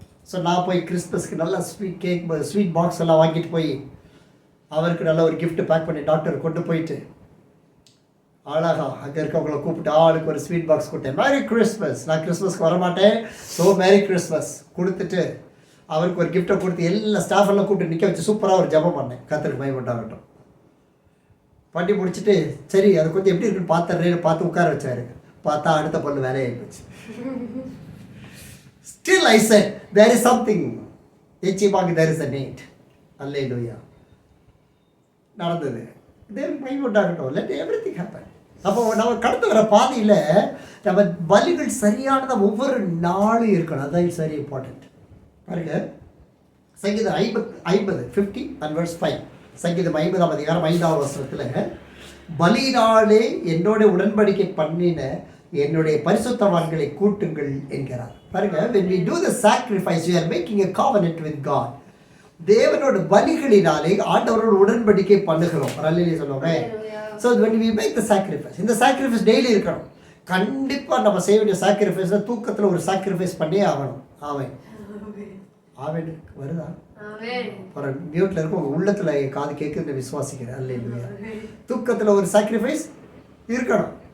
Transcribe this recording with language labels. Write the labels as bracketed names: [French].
[Tamil] So நான் போய் கிறிஸ்மஸ்க்கு நல்லா ஸ்வீட் பாக்ஸ் எல்லாம் வாங்கிட்டு போய் அவருக்கு நல்ல ஒரு கிஃப்ட் பேக் பண்ணி டாக்டர் கொண்டு போயிட்டு அழகா அங்கே இருக்கவங்கள கூப்பிட்டு ஆளுக்கு ஒரு ஸ்வீட் பாக்ஸ் கொடுத்தேன். Merry Christmas. நான் கிறிஸ்மஸ்க்கு வரமாட்டேன், ஸோ மேரி கிறிஸ்மஸ் கொடுத்துட்டு அவருக்கு ஒரு கிஃப்ட்டை கொடுத்து எல்லா ஸ்டாஃப் எல்லாம் கூப்பிட்டு நிற்க வச்சு சூப்பராக ஒரு ஜெபம் பண்ணேன். கர்த்தருக்கு மகிமை உண்டாகட்டும். பண்ணி முடிச்சுட்டு சரி அது கொஞ்சம் எப்படி இருக்குன்னு பார்த்து உட்கார வச்சாரு. பார்த்தா அடுத்த பல்லு வேலையாகி போச்சு. [English] Still I said there is something. [Tamil] நிச்சயமாக [English] there is a need. [Tamil] அல்லேலூயா. நடந்தது. தேவனுக்கு மகிமை உண்டாகட்டும். [English] let everything happen. [Tamil] அப்போ நம்ம கடந்து வர பாதையில் நம்ம பலிகள் சரியானதாக ஒவ்வொரு நாளும் இருக்கணும். அதான் [English] It's very important. [Tamil] பாருங்க, சங்கீதம் 50 [English] and verse 5. [Tamil] சங்கீதம் 50ஆம் அதிகாரம் 5ஆவது வசனத்தில், பலியினாலே என்னோட உடன்படிக்கை பண்ணின என்னுடைய பரிசுத்தவான்களை கூட்டுங்கள் என்கிறார். பாருங்க, [English] when we do the sacrifice we are making a covenant with God. [Tamil] தேவனோட பலிகளினாலே ஆண்டவரோட உடன்படிக்கை பண்ணுகிறோம். அல்லேலூயா சொல்லுவாங்க. [English] So when we make the sacrifice, [Tamil] இந்த sacrifice டெய்லி இருக்கணும். கண்டிப்பாக நம்ம செய்ய வேண்டிய சாக்ரிஃபைஸில் தூக்கத்தில் ஒரு சாக்ரிஃபைஸ் பண்ணியே ஆகணும். ஆவேன் வருதா? மியூட்டில் இருக்கும் உங்கள் உள்ளத்தில் காது கேட்குறது விசுவாசிக்கிறேன். அல்லேலூயா. தூக்கத்தில் ஒரு சாக்ரிஃபைஸ் இருக்கணும்.